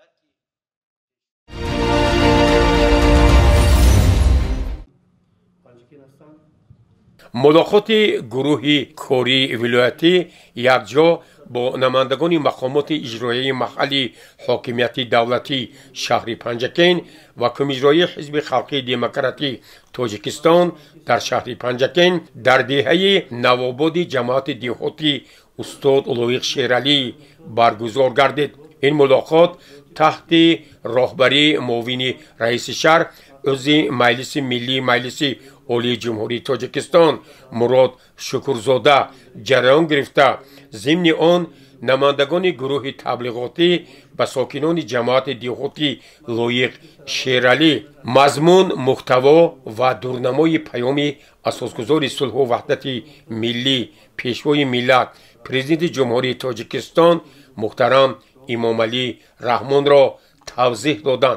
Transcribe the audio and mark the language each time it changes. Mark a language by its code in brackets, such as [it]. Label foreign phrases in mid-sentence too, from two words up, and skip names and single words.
[tg] мулоқоти гурӯҳи кории вилоятӣ якҷо бо намояндагони мақомоти иҷроияи маҳаллии ҳокимияти давлатии шаҳри Панҷакент ва кумиҷроияи ҳизби халқии демократии Тоҷикистон дар шаҳри Панҷакент дар деҳаи навободи ҷамоати деҳотии устод Лоиқ Шералӣ баргузор гардид. ин мулоқот таҳти роҳбарии муовини раиси шаҳр узви Маҷлиси миллии Маҷлиси Олии Ҷумҳурии Тоҷикистон Мурод Шукурзода ҷараён гирифта. Зимни он намояндагони гурӯҳи таблиғотӣ ба сокинони ҷамоати деҳотии Лоиқ Шералӣ мазмуни муҳтаво ва дурнамои паёми Асосгузори сулҳу ваҳдати миллӣ Пешвои миллат Президенти Ҷумҳурии Тоҷикистон муҳтарам Эмомалӣ Раҳмонро тавзеҳ доданд.